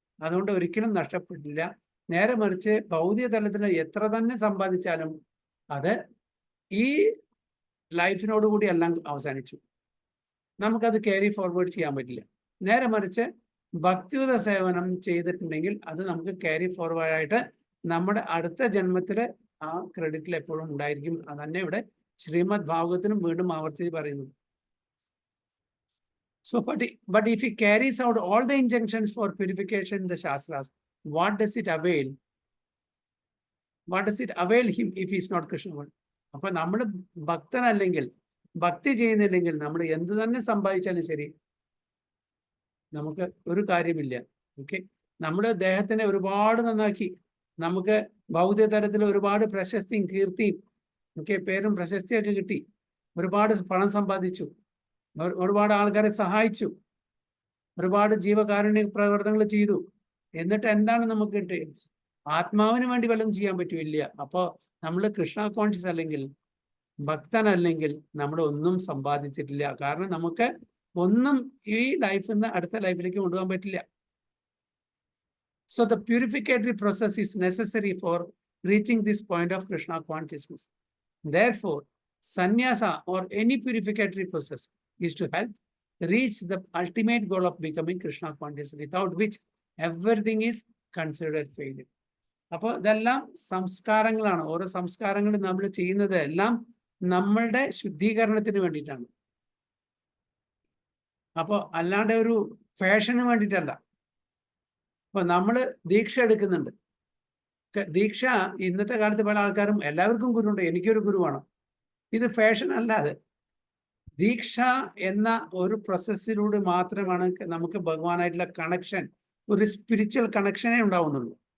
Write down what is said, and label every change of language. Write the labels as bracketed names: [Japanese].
[Malayalam] അതുകൊണ്ട് ഒരിക്കലും നഷ്ടപ്പെട്ടില്ല. നേരെ മറിച്ച് ഭൗതിക തലത്തിൽ എത്ര തന്നെ സമ്പാദിച്ചാലും അത് ഈ ലൈഫിനോടുകൂടി എല്ലാം അവസാനിച്ചു, നമുക്കത് ക്യാരി ഫോർവേഡ് ചെയ്യാൻ പറ്റില്ല. നേരെ മറിച്ച് ഭക്തിയുത സേവനം ചെയ്തിട്ടുണ്ടെങ്കിൽ അത് നമുക്ക് ക്യാരി ഫോർവേഡായിട്ട് നമ്മുടെ അടുത്ത ജന്മത്തില് ആ ക്രെഡിറ്റിൽ എപ്പോഴും ഉണ്ടായിരിക്കും. അതന്നെ ഇവിടെ ശ്രീമദ് ഭാഗവതത്തിനും വീണ്ടും ആവർത്തിച്ച് പറയുന്നു. [English] So, but if he carries out all the injunctions for purification in the Shastras, what does it avail? What does it avail him if he is not Krishna? [Malayalam] അപ്പൊ നമ്മൾ ഭക്തനല്ലെങ്കിൽ, ഭക്തി ചെയ്യുന്നില്ലെങ്കിൽ നമ്മൾ എന്ത് തന്നെ സമ്പാദിച്ചാലും ശരി നമുക്ക് ഒരു കാര്യമില്ല. ഓക്കെ, നമ്മുടെ ദേഹത്തിനെ ഒരുപാട് നന്നാക്കി, നമുക്ക് ഭൗതിക തലത്തിൽ ഒരുപാട് പ്രശസ്തിയും കീർത്തിയും പേരും പ്രശസ്തിയൊക്കെ കിട്ടി, ഒരുപാട് പണം സമ്പാദിച്ചു, ഒരുപാട് ആൾക്കാരെ സഹായിച്ചു, ഒരുപാട് ജീവകാരുണ്യ പ്രവർത്തനങ്ങൾ ചെയ്തു. എന്നിട്ട് എന്താണ് നമുക്ക് കിട്ടിയത്? ആത്മാവിന് വേണ്ടി വല്ലതും ചെയ്യാൻ പറ്റില്ല. അപ്പോൾ നമ്മൾ കൃഷ്ണ കോൺഷ്യസ് അല്ലെങ്കിൽ ഭക്തനല്ലെങ്കിൽ നമ്മൾ ഒന്നും സമ്പാദിച്ചിട്ടില്ല. കാരണം നമുക്ക് ഒന്നും ഈ ലൈഫിൽ നിന്ന് അടുത്ത ലൈഫിലേക്ക് കൊണ്ടുപോകാൻ പറ്റില്ല. [English] So the purificatory process is necessary for reaching this point of Krishna consciousness. Therefore, sannyasa or any purificatory process is to help reach the ultimate goal of becoming Krishna conscious, without which everything is considered failure. [Malayalam] അപ്പോൾ ഇതെല്ലാം സംസ്കാരങ്ങളാണ്. ഓരോ സംസ്കാരങ്ങൾ നമ്മൾ ചെയ്യുന്നത് എല്ലാം നമ്മളുടെ ശുദ്ധീകരണത്തിന് വേണ്ടിയിട്ടാണ്. അപ്പോൾ അല്ലാണ്ട് ഒരു ഫാഷന് വേണ്ടിയിട്ടല്ല. അപ്പൊ നമ്മൾ ദീക്ഷ എടുക്കുന്നുണ്ട്. ദീക്ഷ ഇന്നത്തെ കാലത്ത് പല ആൾക്കാരും എല്ലാവർക്കും ഗുരുണ്ട്, എനിക്കൊരു ഗുരു വേണം, ഇത് ഫാഷൻ അല്ലാതെ ദീക്ഷ എന്ന ഒരു പ്രോസസ്സിലൂടെ മാത്രമാണ് നമുക്ക് ഭഗവാനായിട്ടുള്ള കണക്ഷൻ, ഒരു സ്പിരിച്വൽ കണക്ഷനേ ഉണ്ടാവുന്നുള്ളൂ.